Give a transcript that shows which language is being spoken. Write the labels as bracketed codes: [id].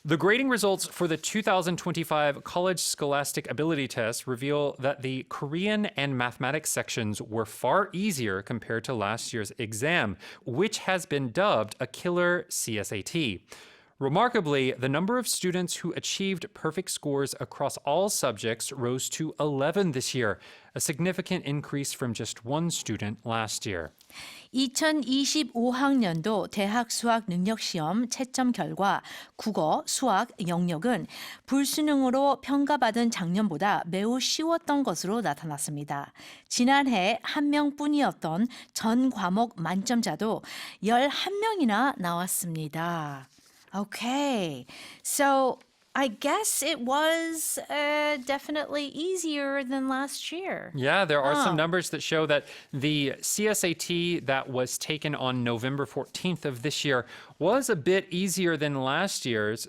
[en] The grading results for the 2025 College Scholastic Ability Test reveal that the Korean and mathematics sections were far easier compared to last year's exam, which has been dubbed a killer CSAT. Remarkably, the number of students who achieved perfect scores across all subjects rose to 11 this year, a significant increase from just one student last year. [ko] 2025학년도 대학수학능력시험 채점 결과 국어, 수학, 영역은 불수능으로 평가받은 작년보다 매우 쉬웠던 것으로 나타났습니다. 지난해 한 명뿐이었던 전 과목 만점자도 11명이나 나왔습니다. [en] Okay, so I guess it was definitely easier than last year. Yeah, there are some numbers that show that the CSAT that was taken on November 14th of this year was a bit easier than last year's.